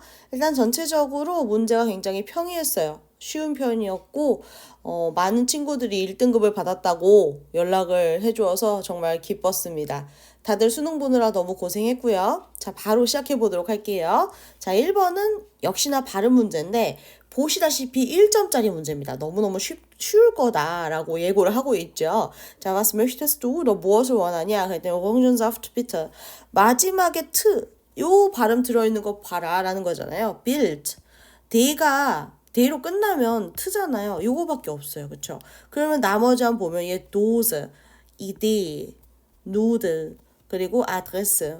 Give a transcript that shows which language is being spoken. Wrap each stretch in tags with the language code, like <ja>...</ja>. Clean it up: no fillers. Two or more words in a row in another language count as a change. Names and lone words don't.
<ko>일단 전체적으로 문제가 굉장히 평이했어요. 쉬운 편이었고, 많은 친구들이 1등급을 받았다고 연락을 해주어서 정말 기뻤습니다. 다들 수능 보느라 너무 고생했고요. 자, 바로 시작해 보도록 할게요. 자, 1번은 역시나 발음 문제인데, 보시다시피 1점짜리 문제입니다. 너무너무 쉬울 거다라고 예고를 하고 있죠. 자,</ko> <de>was möchtest du?</de> <ko>너 무엇을 원하냐? 그랬더니</ko> <de>Orangensaft bitte.</de> <ko>마지막에 트, 요 발음 들어있는 거 봐라 라는 거잖아요. build. 대로 끝나면 트잖아요. 요거밖에 없어요. 그쵸? 그러면 나머지 한번 보면 얘</ko> <de>Dose, Idee, Nude,</de> <ko>그리고 Adresse.</ko>